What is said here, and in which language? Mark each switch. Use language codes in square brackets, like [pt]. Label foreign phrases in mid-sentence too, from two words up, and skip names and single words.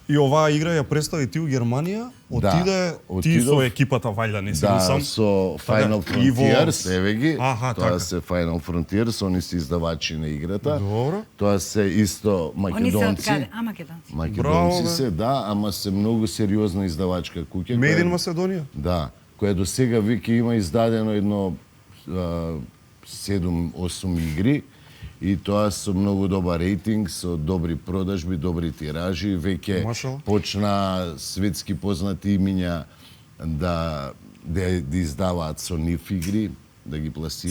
[mk] И оваа игра ја представи ти у Германија, отиде ти со екипата вајда, не си сам? Да, со Final Frontiers, еве ги, тоа се Final Frontiers, они се издавачи на играта. Добро. Тоа се исто македонци. Македонци се, да, ама се многу сериозна издавачка куќа. [en] Made in Macedonија? [mk] Да, која до сега веќе има издадено едно 7-8 игри и тоа со многу добар рейтинг, со добри продажби, добри тиражи, веќе почна светски познати имиња да издаваат со нив игри, да ги пласираат.